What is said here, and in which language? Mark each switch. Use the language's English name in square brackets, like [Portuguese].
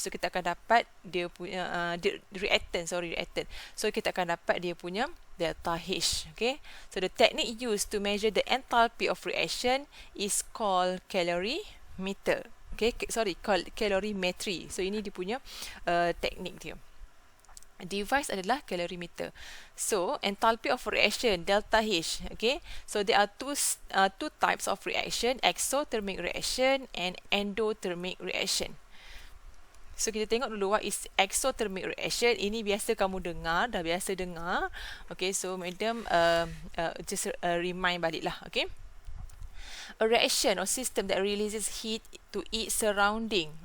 [Malay] So kita akan dapat dia punya reactant. So kita akan dapat dia punya delta H. [English] Okay, so the technique used to measure the enthalpy of reaction is called calorimeter. Okay, called calorimetry. [Malay] So ini dia punya teknik dia. Device adalah calorimeter. [English] So enthalpy of reaction delta H. Okay, so there are two types of reaction: exothermic reaction and endothermic reaction. [Malay] So kita tengok dulu [English] what is exothermic reaction. [Malay] Ini biasa kamu dengar, dah biasa dengar. [English] Okay, so madam just remind [Malay] balik lah. [English] Okay, a reaction or system that releases heat to its surrounding.